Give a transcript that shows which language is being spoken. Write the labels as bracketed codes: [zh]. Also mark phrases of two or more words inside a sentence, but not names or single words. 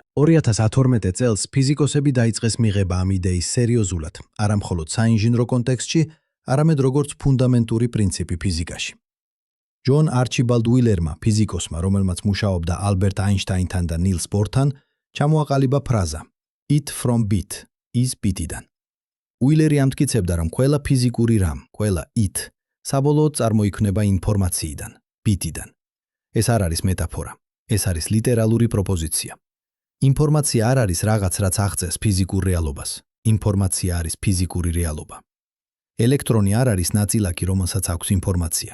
[ka] 2012 წელს ფიზიკოსები დაიწყეს მიღება ამ იდეის სერიოზულად, არა მხოლოდ საინჟინრო კონტექსტში, არამედ როგორც ფუნდამენტური პრინციპი ფიზიკაში. ჯონ არჩიბალდ უილერმა, ფიზიკოსმა, რომელმაც მუშაობდა ალბერტ აინშტაინთან და ნილს ბორთან, ჩამოაყალიბა ფრაზა [en] "It from bit" [ka] is bit-იდან. უილერი ამტკიცებდა, რომ ყველა ფიზიკური რამ, ყველა it, საბოლოოდ წარმოიქმნება ინფორმაციიდან, ბიტიდან. ეს არ არის მეტაფორა, ეს არის ლიტერალური პროპოზიცია. ინფორმაცია არ არის რაღაც, რაც აღწევს ფიზიკურ რეალობას. ინფორმაცია არის ფიზიკური რეალობა. ელექტრონი არ არის ნაწილაკი, რომელსაც აქვს ინფორმაცია.